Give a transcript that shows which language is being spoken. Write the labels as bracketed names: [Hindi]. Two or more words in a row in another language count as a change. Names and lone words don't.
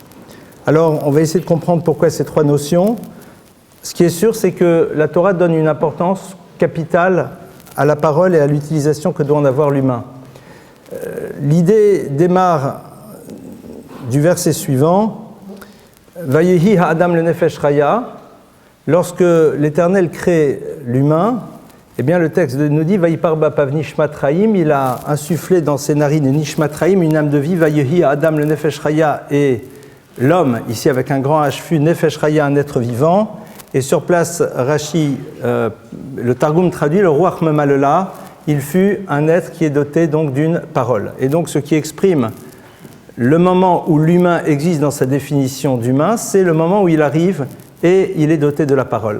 [French] Alors, on va essayer de comprendre pourquoi ces trois notions. Ce qui est sûr, c'est que la Torah donne une importance capitale à la parole et à l'utilisation que doit en avoir l'humain. L'idée démarre du verset suivant. [Hebrew] ויהי האדם לנפש חיה, [French] lorsque l'Éternel crée l'humain, eh bien le texte nous dit [Hebrew] ויפח באפיו נשמת חיים, [French] il a insufflé dans ses narines [Hebrew] נשמת חיים, [French] une âme de vie. [Hebrew] ויהי האדם לנפש חיה, [French] et l'homme, ici avec un grand H fut [Hebrew] נפש חיה, [French] un être vivant. Et sur place, Rashi, le Targum traduit le [Hebrew] רוח ממללא, [French] il fut un être qui est doté donc d'une parole. Et donc ce qui exprime le moment où l'humain existe dans sa définition d'humain, c'est le moment où il arrive et il est doté de la parole.